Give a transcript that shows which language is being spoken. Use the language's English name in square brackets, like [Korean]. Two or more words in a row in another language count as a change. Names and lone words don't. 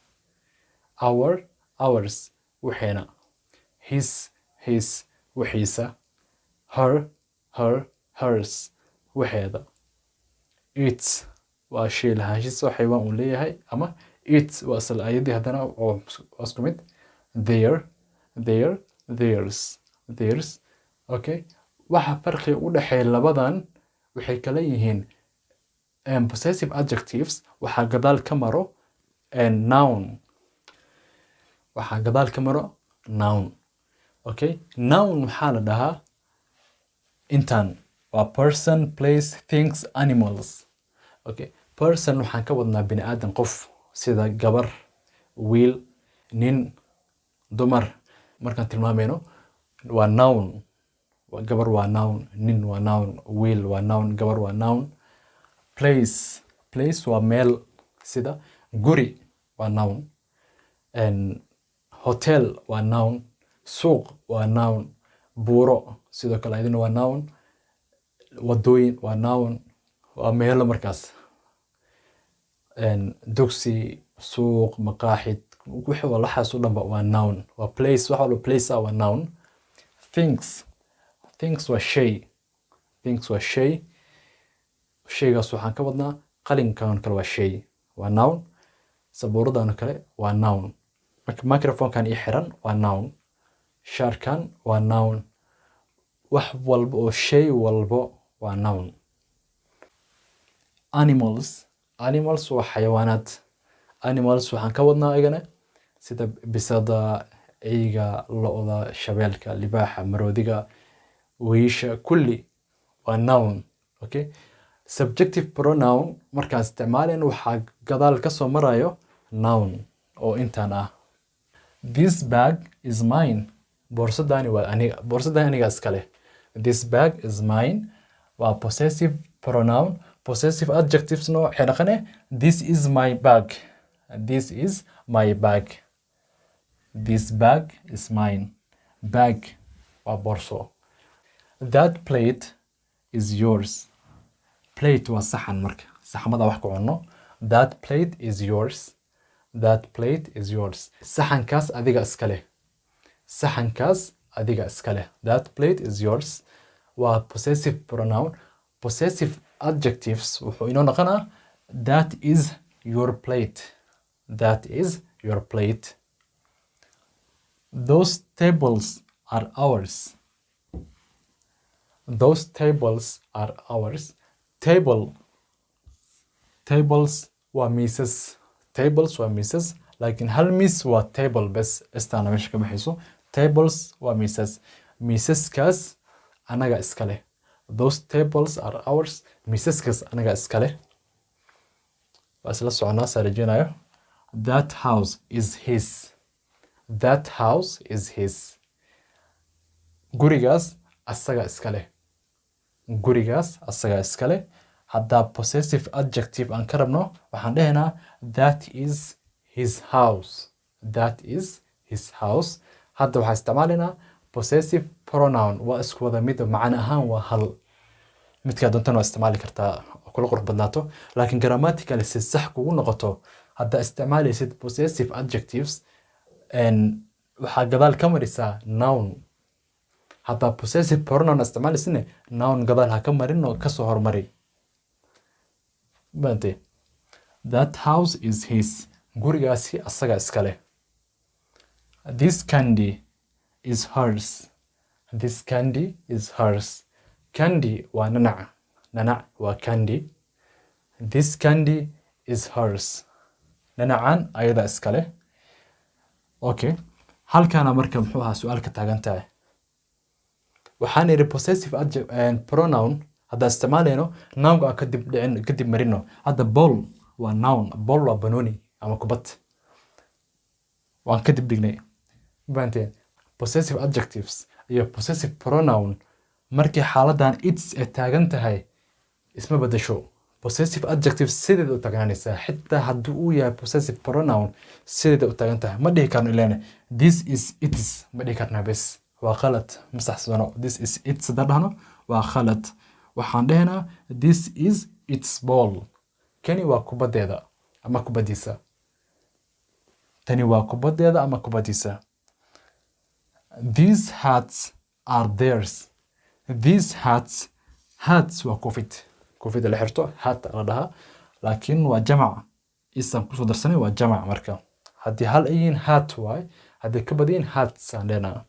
[Somali] ours waxeena, his waxiisa, hers waxeeda, its waa shay lahaanshiisa oo xayawaan uu leeyahay ama its waa isla ayadii haddana oo isku mid, theirs. Okay, waxa farqiga u dhexeeya labadan waxay kala yihiin [English] possessive adjectives [Somali] waxaa gadaal ka maro noun. Okay, noun waxaa la dhahaa intaan waa [English] person, place, things, animals. [Somali] Okay, person waxaan ka wadnaa bini aadan qof sida gabar, wiil, nin, dumar. markaan tilmaamayno waa noun, gabar waa noun, nin waa noun, wiil waa noun, gabar waa noun. Place waa meel sida guri waa noun, hotel waa noun, suuq waa noun, buuro sidoo kale ayadana waa noun, wadooyin waa noun, waa meelo markaas dugsi, suuq, maqaaxid wixii walaxaas oo dhanba waa noun. waa place, waxa walba place waa noun. [English] things. Things [Somali] waa shay. Things waa shay. Shaygaas waxaan ka wadnaa qalinkan kale waa shay. Waa noun. Sabuuradan kale waa noun. Microphone-kan ii xiran waa noun. Shaarkan waa noun. Wax walba oo shay walbo waa noun. [English] Animals. Animals [Somali] waa xayawaanaad. Animals waxaan ka wadnaa ayagana sida bisada, eyga, lo'da, shabeelka, libaaxa, maroodiga, weysha, kulli waa noun. Okay? [English] Subjective pronoun [Somali] markaan isticmaalayno waxaa gadaal ka soo marayo noun oo intaan ah. [English] This bag is mine. [Somali] Boorsadani waa aniga. Boorsadani aniga iska leh. [English] This bag is mine. [Somali] Waa [English] possessive pronoun. Possessive adjectives [Somali] no waxay dhaqane [English] this is my bag. This is my bag. This bag is mine. [Somali] Bag waa boorso. [English] That plate is yours. [Somali] Plate waa saxan marka. Saxamada wax ku cunno. [English] That plate is yours. That plate is yours. [Somali] Saxankaas adiga iska leh. Saxankaas adiga iska leh. [English] That plate is yours. [Somali] Waa [English] possessive pronoun. Possessive adjectives [Somali] wuxuu inoo noqonaa [English] that is your plate. That is your plate. Those tables are ours. Those tables are ours. Table. Tables [Somali] waa miisas. Tables waa miisas. Laakiin hal miis waa table bes. Istaana meesha ka baxayso. Tables waa miisas. Miisaskaas anaga iska leh. [English] Those tables are ours. [Somali] Miisaskaas anaga iska leh. Waa isla soconaa saarajinayo. [English] That house is his. That house is his. [Somali] Gurigaas asaga iska leh. Gurigaas asaga iska leh. Haddaa [English] possessive adjective [Somali] aan ka rabno waxaan dhehaynaa [English] that is his house. That is his house. [Somali] Hadda waxaan isticmaalaynaa [English] possessive pronoun. [Somali] Waa isku wada mid macna ahaan waa hal. Midka doontan waa isticmaali kartaa kula qurux badnaato. Laakiin grammatically si sax kugu noqoto hadda isticmaalaysid [English] possessive adjectives [Somali] waxaa gadaal ka marisaa noun. Hadda [English] possessive pronoun [Somali] isticmaalaysidne noun gadaal ha ka marin oo ka soo hormari. [English] Bante. That house is his. [Somali] Gurigaasi asaga iska leh. [English] This candy is hers. This candy is hers. Candy [Somali] waa nanac. Nanac waa [English] candy. This candy is hers. [Somali] Nanacan ayada iska leh. Okay. Halkaana marka muxuu ahaa su'aal ka taagan tahay. Waxaan iri [English] possessive pronoun [Somali] hadda isticmaalayno noun aan kadib marino. Hadda ball waa noun. Ball waa banooni ama kubad. Waan kadib dhignay. Banteen. [English] Possessive adjectives [Somali] iyo [English] possessive pronoun [Somali] markii xaaladan it's ay taagan tahay isma bedesho. [English] Possessive adjectives [Somali] sideeda u taagnaanaysaa. Xitaa haddii uu yahay [English] possessive pronoun [Somali] sideeda u taagan tahay. Ma dhihi karno ilaane [English] this is it is. [Somali] Ma dhihi karnaa bes. Waa khalad. Ma saxsano. [English] This is it [Somali] sadar dhahno waa khalad. Waxaan dhehnaa [English] this is its ball. [Somali] Kani waa kubadeeda ama kubadiisa. Tani waa kubadeeda ama kubadiisa. [English] These hats are theirs. These hats. Hats [Somali] waa koofid. Koofida la xirto hat la dhahaa. Laakiin waa jamac. Isaan kusoo darsanay waa jamac marka. Haddii hal ay yihiin hat waay. Haddii ka badiyeen hats aan dhehnaa.